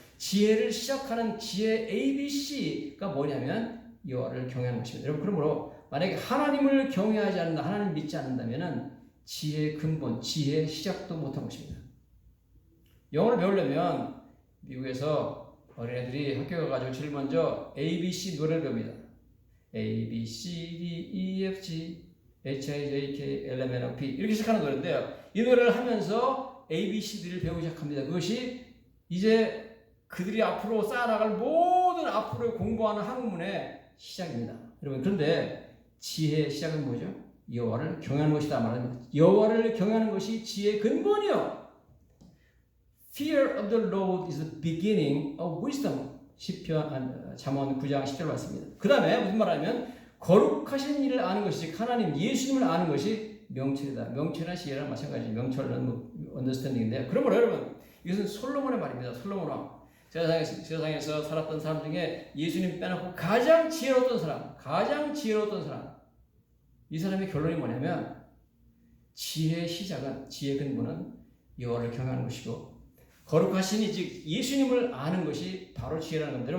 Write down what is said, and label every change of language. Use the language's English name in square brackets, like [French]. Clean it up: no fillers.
[Korean] 지혜를 시작하는 지혜 ABC가 뭐냐면 여호와를 경외하는 것입니다. 여러분, 그러므로 만약에 하나님을 경외하지 않는다, 하나님 믿지 않는다면 지혜의 근본, 지혜의 시작도 못한 것입니다. 영어를 배우려면 미국에서 어린애들이 학교 가가지고 제일 먼저 ABC 노래를 배웁니다. A, B, C, D, E, F, G, H, I, J, K, L, M, N, O, P 이렇게 시작하는 노래인데요. 이 노래를 하면서 A, B, C, D를 배우기 시작합니다. 그것이 이제 그들이 앞으로 쌓아나갈 모든 앞으로 공부하는 학문의 시작입니다. 여러분, 그런데 지혜의 시작은 뭐죠? 여호와를 경외하는 것이다 말합니다. 여호와를 경외하는 것이 지혜의 근본이요. [English] Fear of the Lord is the beginning of wisdom. [Korean] 잠언 9장 10절 말씀입니다. 그 다음에 무슨 말하냐면 거룩하신 일을 아는 것이, 하나님 예수님을 아는 것이 명철이다. 명철이나 지혜랑 마찬가지. 명철은 언더스탠딩인데요. 그러므로 여러분, 이것은 솔로몬의 말입니다. 솔로몬 왕. 세상에서 살았던 사람 중에 예수님 빼놓고 가장 지혜로웠던 사람, 이 사람의 결론이 뭐냐면 지혜의 시작은, 지혜의 근본은 여호와를 경외하는 것이고 거룩하신 즉 예수님을 아는 것이 바로 지혜라는 겁니다.